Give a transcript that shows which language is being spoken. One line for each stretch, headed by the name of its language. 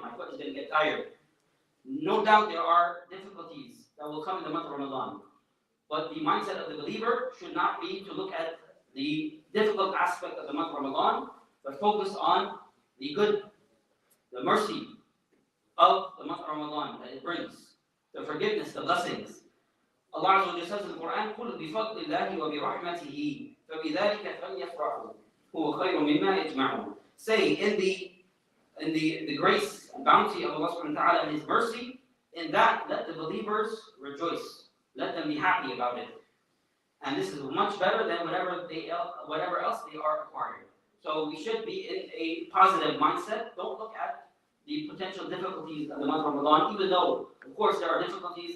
English: My foot is going to get tired. No doubt there are difficulties that will come in the month of Ramadan. But the mindset of the believer should not be to look at the difficult aspect of the month of Ramadan, but focus on the good, the mercy of the month of Ramadan that it brings. The forgiveness, the blessings. Allah Azza wa Jalla says in the Quran,
Arabic: قُلْ بِفَضْلِ اللَّهِ وَبِرَحْمَتِهِ فَبِذَلِكَ فَلْيَفْرَحُوا هُوَ خَيْرٌ مِمَّا يَجْمَعُونَ.
English: Say, in the grace and bounty of Allah subhanahu wa ta'ala and His mercy, in that let the believers rejoice. Let them be happy about it. And this is much better than whatever else they are acquiring. So we should be in a positive mindset. Don't look at the potential difficulties of the month of Ramadan, even though, of course, there are difficulties.